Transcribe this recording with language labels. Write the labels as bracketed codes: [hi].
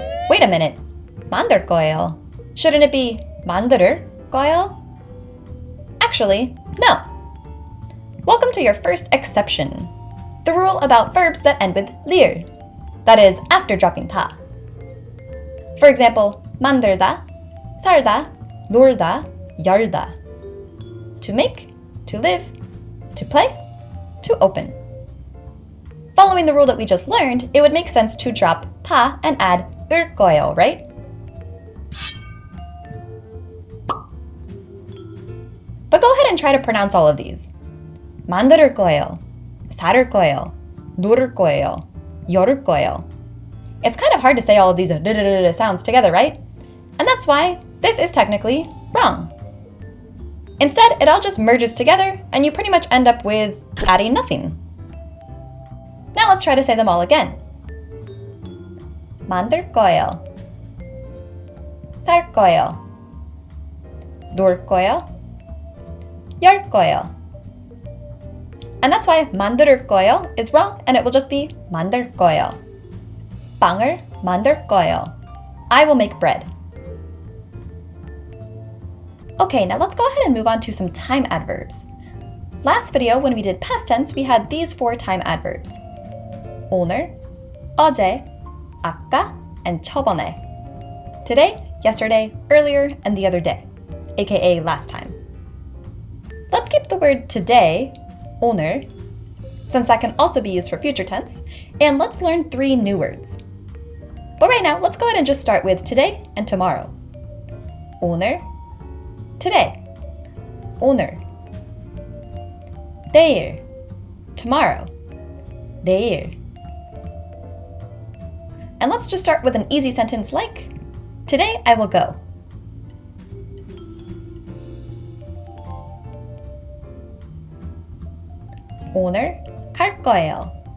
[en] Wait a minute. [ko] 만들 거예요. [en] Shouldn't it be [ko] 만들 거예요? [en] Actually, No. Welcome to your first exception. The rule about verbs that end with lir. That is, after dropping 다. For example, [ko] 만들다, 살다, 놀다, 열다. [en] To make, to live, to play, to open. Following the rule that we just learned, it would make sense to drop 다 and add 을 거예요, right? But go ahead and try to pronounce all of these. [ko] 만들 거예요, 살 거예요, 놀 거예요, 열 거예요. [en] It's kind of hard to say all of these sounds together, right? And that's why this is technically wrong. Instead, it all just merges together and you pretty much end up with adding nothing. Now let's try to say them all again. [ko] 만들 거예요, 살 거예요, 놀 거예요, 열 거예요. [en] And that's why [ko] 만들 거예요 [en] is wrong and it will just be 만들 거예요. [ko] 빵을 만들 거예요. [en] I will make bread. Okay, now let's go ahead and move on to some time adverbs. Last video, when we did past tense, we had these 4 time adverbs. [ko] 오늘, 어제, 아까, and 저번에. [en] Today, yesterday, earlier, and the other day, aka last time. Let's keep the word today, 오늘, since that can also be used for future tense, and let's learn 3 new words. But right now, let's go ahead and just start with today and tomorrow. [ko] 오늘, today, 오늘. 내일, tomorrow, 내일. [en] And let's just start with an easy sentence like, today I will go. [ko] 오늘 갈 거예요.